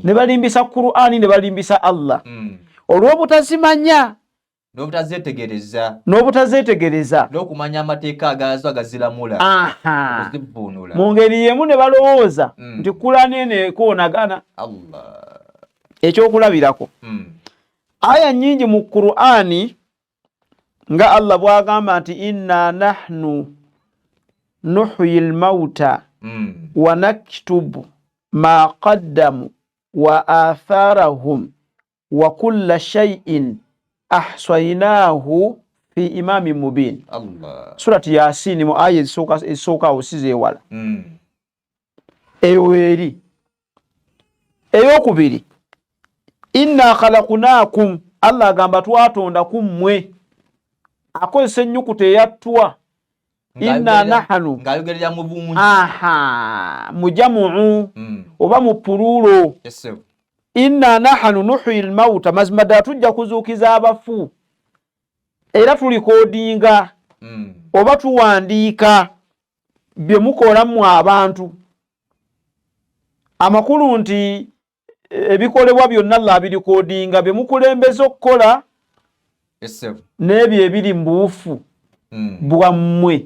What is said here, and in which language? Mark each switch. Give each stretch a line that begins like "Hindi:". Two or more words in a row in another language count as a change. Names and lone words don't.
Ganda: ne balimbisa Qur'ani, ne balimbisa Allah olw'obutazimanya n'obutazeetegereza n'okumanya amateeka agazo agaziramula okuzivvuunula. Mu ngeri yemu ne balowooza nti Qur'ani eno ekoonagana. Allah ekyokulabirako aya nnyingi mu Qur'ani nga Allah bw'agamba nti
Arabic: إنا نحن نحيي الموتى ونكتب ما قدموا وآثارهم وكل شيء أحصيناه في إمام مبين.
Ganda: Allah. Surati Yasin mu aya esooka osize ewala eyo eri. Eyokubiri
Arabic: إنا خلقناكم,
Ganda: Allah agamba twatonda kummwe, akozesa ennyukuta eyattwa
Arabic: إنا نحن
Ganda: ng'ayogerera mu bungi mujamu'u oba mu pululo.
Arabic: إنا نحن نحيي الموتى,
Ganda: mazima ddala tujja kuzuukiza abafu era tulikodinga oba tuwandiika bye mukola mu abantu. Amakulu nti ebikolebwa byonna Allah abirikodinga bye mukulembeza okukola n'ebyo ebiri mu buufu bwammwe.